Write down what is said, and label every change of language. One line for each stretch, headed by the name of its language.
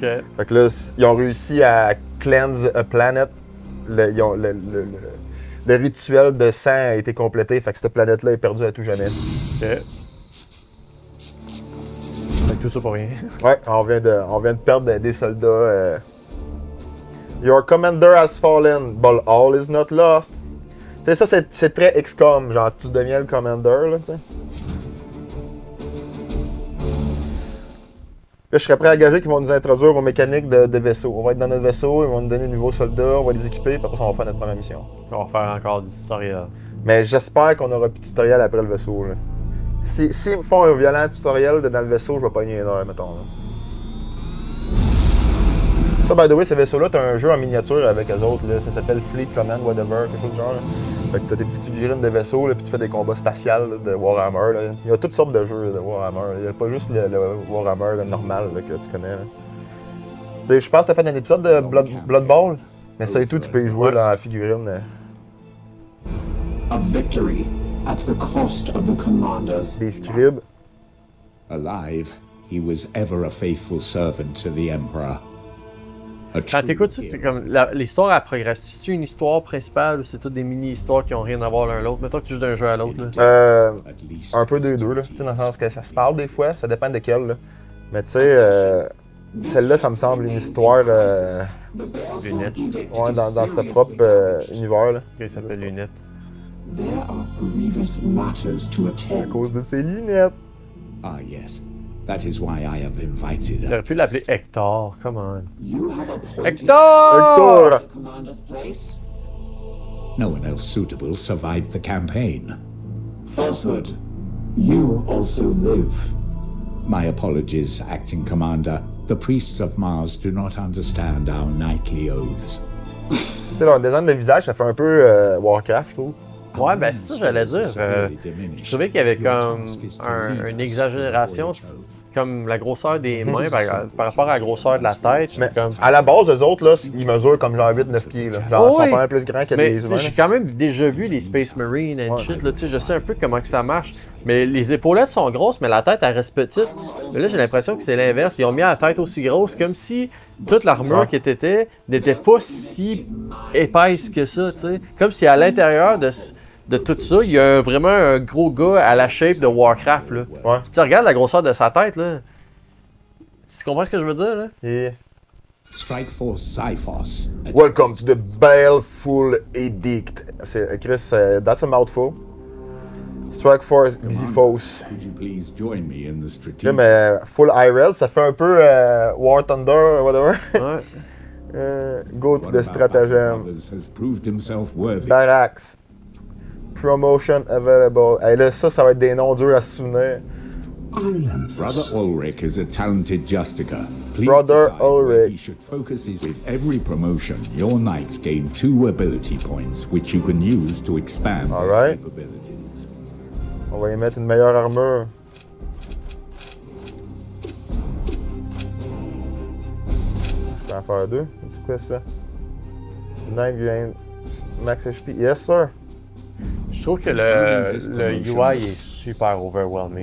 French: Fait que là, ils ont réussi à
English: cleanse a planet.
French: Le rituel de sang a été complété. Fait que cette planète-là est perdue à tout jamais. Ok. Fait que tout ça pour rien. Ouais, on vient de perdre des soldats.
English: Your commander has fallen, but all is not lost.
French: Tu sais, ça, c'est très XCOM. Genre, tu deviens le commander, là, tu sais. Là, je serais prêt à gager qu'ils vont nous introduire aux mécaniques de vaisseau. On va être dans notre vaisseau, ils vont nous donner de nouveaux soldats, on va les équiper, puis après ça, on va faire notre première mission. On va faire encore du tutoriel. Mais j'espère qu'on aura plus de tutoriel après le vaisseau, là. S'ils me font un violent tutoriel dans le vaisseau, je vais pogner une heure, mettons, là. Ça,
English: by the way,
French: ces vaisseaux-là, t'as un jeu en miniature avec eux autres, là. Ça s'appelle Fleet Command, whatever, quelque chose du genre, là. Fait que t'as tes petites figurines de vaisseaux, là, puis tu fais des combats spatials là, de Warhammer, là. Il y a toutes sortes de jeux de Warhammer. Il y a pas juste le Warhammer là, normal là, que tu connais, là. Tu sais, je pense que t'as fait un épisode de Blood Bowl, mais ça et tout, tu peux y jouer dans la figurine.
English: A victory at the cost of the commanders.
French: Des scribes.
English: Alive, he was ever a faithful servant to the Emperor.
French: Quand t'écoutes ça, comme l'histoire elle progresse. C'est une histoire principale ou c'est toutes des mini-histoires qui ont rien à voir l'un l'autre? Mettons que tu joues d'un jeu à l'autre. Un peu des deux, là. Tu sais, dans le sens que ça se parle des fois, ça dépend de quel, là. Mais tu sais, celle-là, ça me semble une histoire. Lunette. Ouais, dans sa propre univers, là. Ok, ça s'appelle Lunette.
English: There are grievous matters to
French: À
English: attend.
French: cause de ses lunettes.
English: Ah, yes. That is why I have invited her.
French: J'aurais pu l'appeler Hector, come on.
English: You have appointed Hector! Hector! the commander's place. No one else suitable survived the campaign. Falsehood. You also live. My apologies, Acting Commander. The priests of Mars do not understand our knightly oaths.
French: Tu sais, leur design de visage, ça fait un peu Warcraft, je trouve. Ouais, ben c'est ça que j'allais dire. Je trouvais qu'il y avait comme une exagération, comme la grosseur des mains par rapport à la grosseur de la tête. Mais Comme... à la base, eux autres, là, ils mesurent comme genre 8-9 pieds. Là. Genre, ils sont pas mal plus grands que mais, les humains. J'ai quand même déjà vu les Space Marines
English: and shit,
French: là, je sais un peu comment que ça marche. Mais les épaulettes sont grosses, mais la tête, elle reste petite. Mais là, j'ai l'impression que c'est l'inverse. Ils ont mis la tête aussi grosse, comme si toute l'armure qui était n'était pas si épaisse que ça, tu sais. Comme si à l'intérieur de tout ça, il y a vraiment un gros gars à la shape de Warcraft, là. Ouais. Tu regardes la grosseur de sa tête, là. Tu comprends ce que je veux dire, là? Et...
English: Strike Force Zyphos. Welcome to the Baleful Edict. Chris, that's a mouthful. Strike Force Zyphos. Could you please join me in the strategic...
French: Là, mais Full IRL, ça fait un peu War Thunder, whatever. Ouais.
English: Go to the stratagem. has proved himself worthy. Barracks. Promotion available.
French: Hey, là, ça va être des noms durs à se souvenir.
English: Brother Ulrich is a talented Justica. Please Brother decide where Ulrich. he should focus his... With every promotion, your knights gain 2 ability points, which you can use to expand their Alright. capabilities.
French: On va y mettre une meilleure armure. Je vais en faire 2. C'est quoi ça?
English: Knight gain max HP. Yes, sir.
French: Je trouve que le UI est super overwhelming.